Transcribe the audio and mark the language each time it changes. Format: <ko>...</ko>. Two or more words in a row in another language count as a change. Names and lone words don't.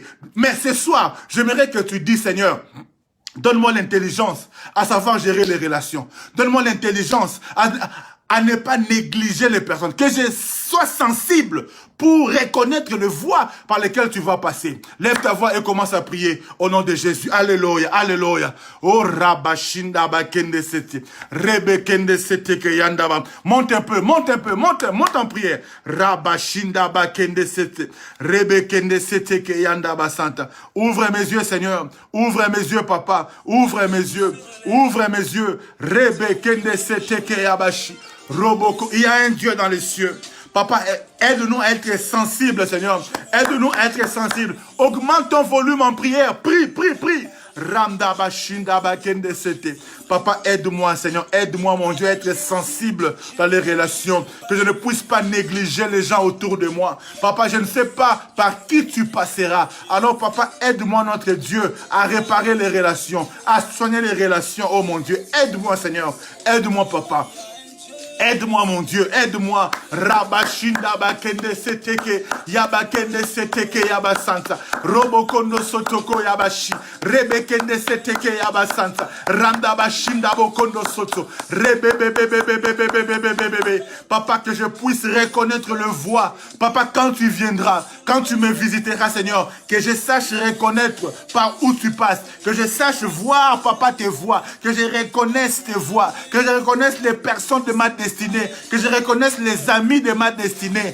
<fr>Mais ce soir, j'aimerais que tu dises, Seigneur, donne-moi l'intelligence à savoir gérer les relations. Donne-moi l'intelligence à ne pas négliger les personnes. Que je sois sensible pour reconnaître les voies par lesquelles tu vas passer. Lève ta voix et commence à prier au nom de Jésus. Alléluia, alléluia. Oh rabashinda bakende sete. Rebe kende sete ke yandaba. Monte un peu, monte en prière. Rabashinda bakende sete. Rebe kende sete ke yandaba santa. Ouvre mes yeux, Seigneur. Ouvre mes yeux, Papa. Ouvre mes yeux. Ouvre mes yeux. Rebe kende sete ke yabashi. Roboko. Il y a un Dieu dans les cieux. Papa, aide-nous à être sensibles, Seigneur. Aide-nous à être sensibles. Augmente ton volume en prière. Prie. Papa, aide-moi, Seigneur. Aide-moi, mon Dieu, à être sensible dans les relations. Que je ne puisse pas négliger les gens autour de moi. Papa, je ne sais pas par qui tu passeras. Alors, Papa, aide-moi, notre Dieu, à réparer les relations, à soigner les relations. Oh, mon Dieu, aide-moi, Seigneur. Aide-moi, Papa. Aide-moi, mon Dieu, aide-moi. Rabashinda bakende seteke, yabakende seteke yabasanta. Robokondo sotoko yabashi, rebekende seteke yabasanta. Randa bashinda bokondo soto. Rebebebebebebebebebebebebe. Papa, que je puisse reconnaître le voix. Papa, quand tu viendras, quand tu me visiteras, Seigneur, que je sache reconnaître par où tu passes. Que je sache voir, Papa, tes voix. Que je reconnaisse tes voix. Que je reconnaisse les personnes de ma destinée. destinée, que je reconnaisse les amis de ma destinée.</fr>